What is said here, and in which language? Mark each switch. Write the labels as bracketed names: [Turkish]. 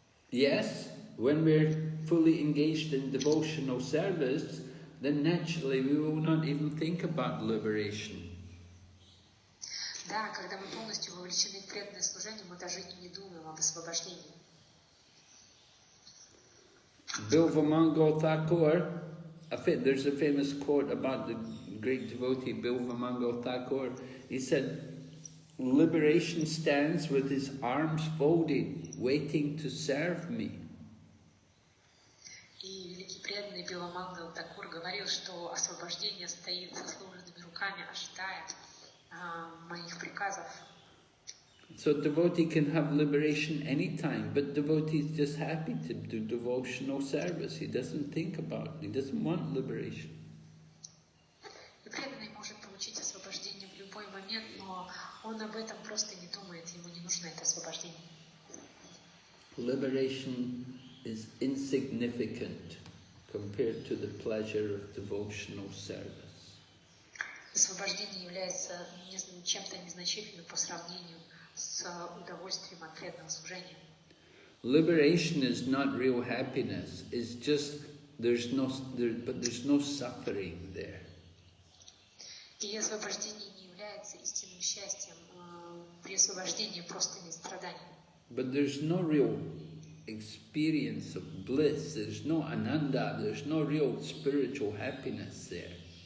[English] Yes, when we're fully engaged in devotional service, then naturally we will not even think about liberation. [Russian] Да, когда мы полностью вовлечены в преданное служение, мы даже и не думаем об освобождении. [English] Bilvamangal Thakur, there's a famous quote about the great devotee Bilvamangal Thakur. He said, liberation stands with his arms folded, waiting to serve me. [Russian] И великий преданный Билвамангал Такур говорил, что освобождение стоит со сложенными руками, ожидая моих приказов. [English] So devotee can have liberation anytime, but devotee is just happy to do devotional service. He doesn't want liberation. [Russian] И преданный может получить освобождение в любой момент, но он об этом просто не думает, ему не нужно это освобождение. [English] Liberation is insignificant compared to the pleasure of devotional service. [Russian] Освобождение является чем-то незначительным по сравнению с удовольствием от преданного служения. [English] Liberation is not real happiness. It's just there's no suffering there. [Russian] И освобождение не является истинным счастьем. При освобождении просто нет страданий. [English] But there's no real experience of bliss. There's no ananda. There's no real spiritual happiness there.